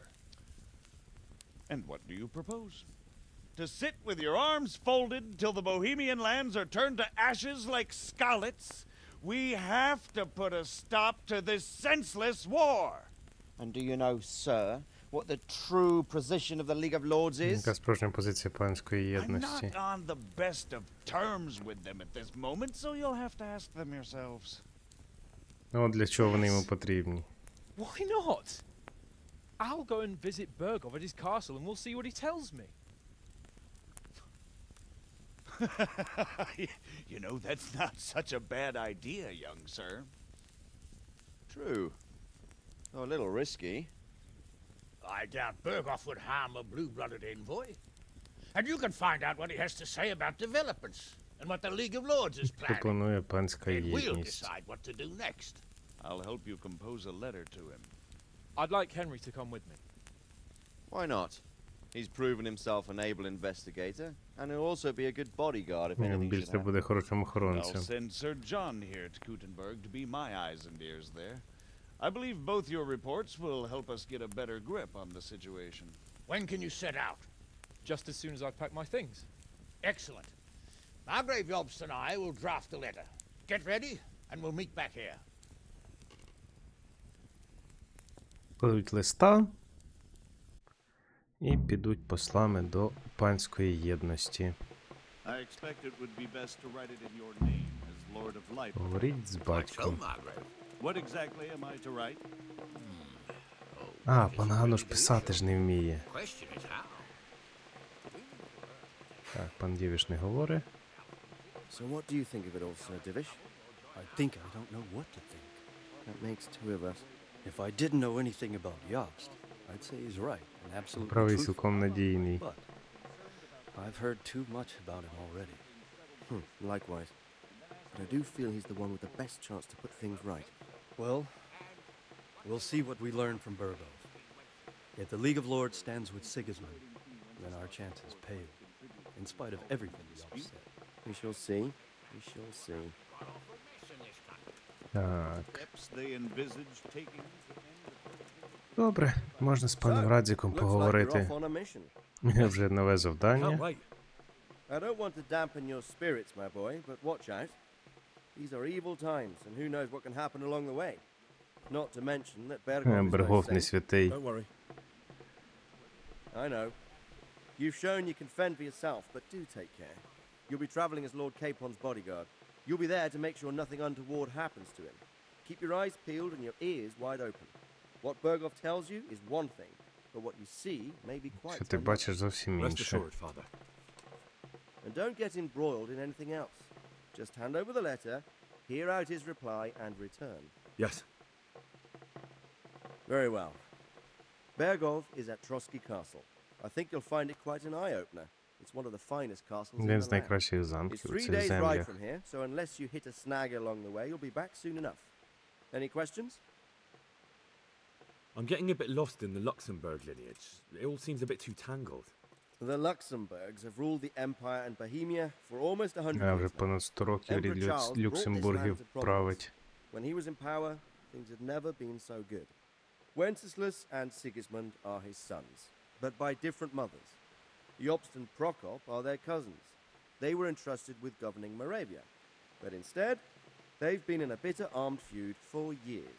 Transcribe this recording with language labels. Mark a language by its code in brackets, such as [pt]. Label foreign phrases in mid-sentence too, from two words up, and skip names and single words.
[en] And what do you propose? To sit with your arms folded till the Bohemian lands are turned to ashes like Skalitz? We have to put a stop to this senseless war. And do you know, sir, what the true position of the League of Lords is? [uk] Яка справжня позиція панської [en] I'm [uk] єдності? [en] not on the best of terms with them at this moment, so you'll have to ask them yourselves. [uk] Ну, от для чого вони йому потрібні? [en] Why not? I'll go and visit Berghoff at his castle and we'll see what he tells me. You know, that's not such a bad idea, young sir. True. Though a little risky. I doubt Berghoff would harm a blue-blooded envoy. And you can find out what he has to say about developments and what the League of Lords is planning. [uk] Пропонує панська [en] And we'll [uk] єдність. [en] decide what to do next. I'll help you compose a letter to him. I'd like Henry to come with me. Why not? He's proven himself an able investigator, and he'll also be a good bodyguard if [uk] Він [en] anything should [uk] більше [en] happen. [uk] буде хорошим [en] I'll [uk] охоронцем. [en] send Sir John here to Kuttenberg to be my eyes and ears there. I believe both your reports will help us get a better grip on the situation. When can you set out? Just as soon as I've packed my things. Excellent. Margrave Jobst and I will draft a letter. Get ready, and we'll meet back here. [uk] Кладуть листа і підуть послами до панської єдності. [en] I expect it would be best to write it in your name as Lord of Light. [uk] Говоріть з [en] So, [uk] батьком. [en] Margrave. What exactly am I to write? [uk] А, пан Гануш писати ж не вміє. [en] Question is how. [uk] Так, пан Дівіш не говорить. [en] So what do you think of it all, Sir Divish? I think I don't know what to think. That makes two of us. If I didn't know anything about Jobst, I'd say he's right and absolutely Правий truthful. цілком надійний. But I've heard too much about him already. Likewise. but I do feel he's the one with the best chance to put things right. Well, we'll see what we learn from Burgov. If the League of Lords stands with Sigismund, then our chances pale, in spite of everything Yob said. We shall see. We shall see. [uk] Так. [en] Steps they envisage taking. [uk] Добре, можна з паном Радзіком [en] Looks like you're [uk] поговорити. [en] off on a mission. [uk] У мене вже нове [en] Can't [uk] завдання. [en] wait. I don't want to dampen your spirits, my boy, but watch out. These are evil times, and who knows what can happen along the way. Not to mention that Bergov is [uk] Бергов [en] no [uk] не [en] saint. [uk] святий. [en] Don't worry. I know. You've shown you can fend for yourself, but do take care. You'll be traveling as Lord Capon's bodyguard. You'll be there to make sure nothing untoward happens to him. Keep your eyes peeled and your ears wide open. What Bergov tells you is one thing, but what you see may be quite [uk] Що ти [en] another. [uk] бачиш зовсім [en] Rest [uk] інше. [en] assured, Father. And don't get embroiled in anything else. Just hand over the letter, hear out his reply, and return. Yes. Very well. Bergov is at Trotsky Castle. I think you'll find it quite an eye-opener. It's one of the finest castles in [uk] Один [en] the [uk] з [en] land. [uk] найкращих [en] It's [uk] замків у [en] 3 [uk] цих [en] days' ride [uk] землях. [en] from here, so unless you hit a snag along the way, you'll be back soon enough. Any questions? I'm getting a bit lost in the Luxembourg lineage. It all seems a bit too tangled. The Luxembourgs have ruled the Empire and Bohemia for almost 100 [uk] А вже [en] years now. [uk] понад 100 років [en] Emperor [uk] рід [en] Charles brought this [uk] Люксембургів [en] land to prominence. [uk] править. [en] When he was in power, things had never been so good. Wenceslas and Sigismund are his sons, but by different mothers. Jobst and Prokop are their cousins. They were entrusted with governing Moravia, but instead, they've been in a bitter armed feud for years.